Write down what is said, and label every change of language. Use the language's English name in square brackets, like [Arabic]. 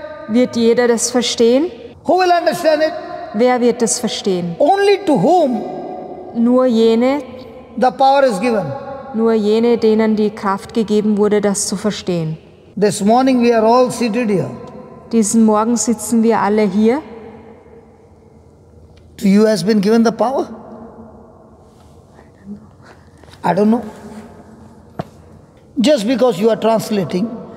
[German] Wird jeder das verstehen? [English] Who will understand it? [German] Wer wird das verstehen? [English] Only to whom [German] Nur jene, [English] the power is given. [German] denen die Kraft gegeben wurde, das zu verstehen. [English] This morning we are all seated here. [German] Diesen Morgen sitzen wir alle hier. [English] To you has been given the power. I don't know. Just because you are translating,